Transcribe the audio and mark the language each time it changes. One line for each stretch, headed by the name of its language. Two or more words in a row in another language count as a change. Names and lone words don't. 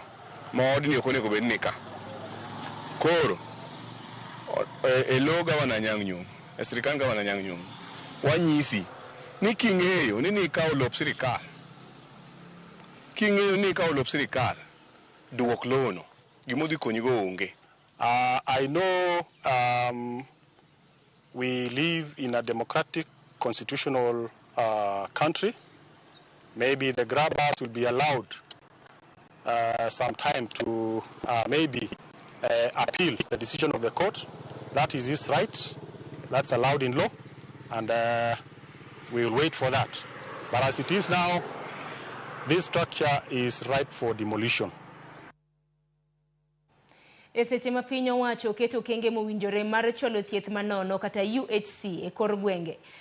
Luo (Kenya and Tanzania): Ma odni ok onego bed ni ka. Koro elo gavana Nyang' Nyong', sirikal gavana Nyang' Nyong', wanyisi ni king'eyo ni ikawo lop sirikal. King'eyo ni ikawo lop sirikal, duok lono, gimodhi konyigo onge.
English: I know we live in a democratic constitutional country. Maybe the grabbers will be allowed some time to maybe appeal the decision of the court. That is his right. That's allowed in law, and we will wait for that. But as it is now, this structure is ripe for demolition.
Luo (Kenya and Tanzania): Eseche ma piny owacho keto kenge mowinjore mar cholo thieth manono kata UHC e kor gwenge.